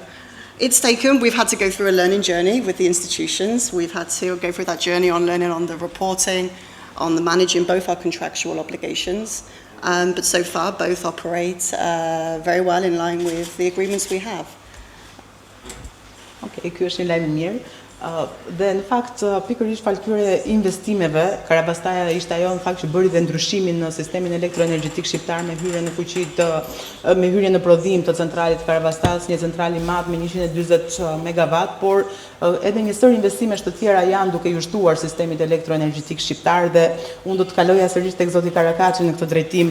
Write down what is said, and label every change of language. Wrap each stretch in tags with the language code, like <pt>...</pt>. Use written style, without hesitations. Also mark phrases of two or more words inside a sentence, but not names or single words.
<en>We've had to go through a learning journey with the institutions. We've had to go through that journey on learning on the reporting, on the managing both our contractual obligations, but so far both operate very well in line with the agreements we have.</en> <sq>Okej, ky është një lajm i mirë. Dhe në fakt pikërisht falkyre investimeve, Karabastaja ishte ajo në fakt që bëri dhe ndryshimin në sistemin elektroenergjetik shqiptar me hyrje në fuqi me hyrje në prodhim të centralit Karabastas, një central i madh me 140 megawatt, por edhe një sër investimesh të tjera janë duke ju shtuar sistemit elektroenergjetik shqiptar dhe unë do të kaloja sërish tek zoti Karakaçi në këtë drejtim.</sq>